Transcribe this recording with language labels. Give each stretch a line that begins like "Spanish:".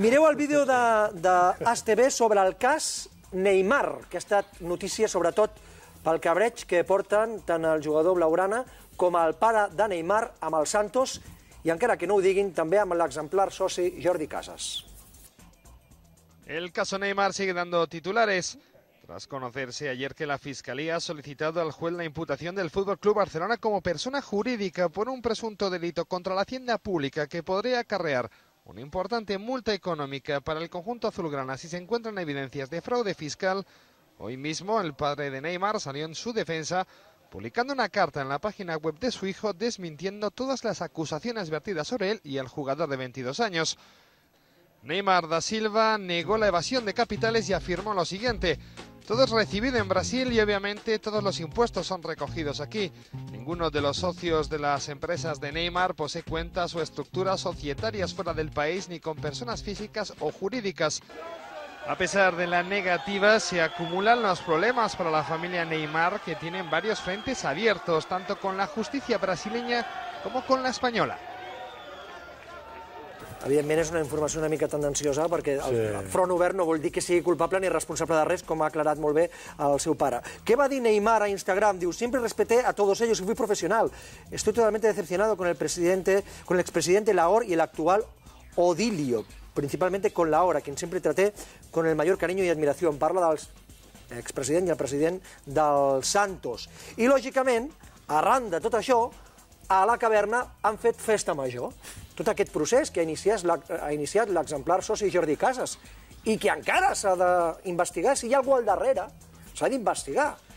Catalan: Mireu el vídeo d'HTV sobre el cas Neymar, que ha estat notícia sobretot pel cabreig que porten tant el jugador blaugrana com el pare de Neymar amb el Santos, i encara que no ho diguin, també amb l'exemplar soci Jordi Casas.
Spanish: El caso Neymar sigue dando titulares. Tras conocerse ayer que la Fiscalía ha solicitado al juez la imputación del FC Barcelona como persona jurídica por un presunto delito contra la hacienda pública que podría acarrear una importante multa económica para el conjunto azulgrana si se encuentran evidencias de fraude fiscal, hoy mismo el padre de Neymar salió en su defensa publicando una carta en la página web de su hijo desmintiendo todas las acusaciones vertidas sobre él y el jugador de 22 años. Neymar da Silva negó la evasión de capitales y afirmó lo siguiente: todo es recibido en Brasil y obviamente todos los impuestos son recogidos aquí. Ninguno de los socios de las empresas de Neymar posee cuentas o estructuras societarias fuera del país ni con personas físicas o jurídicas. A pesar de la negativa, se acumulan los problemas para la familia Neymar, que tienen varios frentes abiertos, tanto con la justicia brasileña como con la española.
Catalan: Evidentment és una informació una mica tendenciosa perquè el front obert no vol dir que sigui culpable ni responsable de res, com ha aclarat molt bé el seu pare. Què va dir Neymar a Instagram? Diu,
Spanish: siempre respeté a todos ellos y fui profesional. Estoy totalmente decepcionado con el expresidente Lahore y el actual Odilio, principalmente con Lahore, a quien siempre traté con el mayor cariño y admiración.
Catalan: Parla del expresident i el president del Santos. I, lògicament, arran de tot això, a la caverna han fet festa major. Tot aquest procés que ha iniciat l'exemplar soci Jordi Casas i que encara s'ha d'investigar si hi ha algú al darrere. S'ha d'investigar.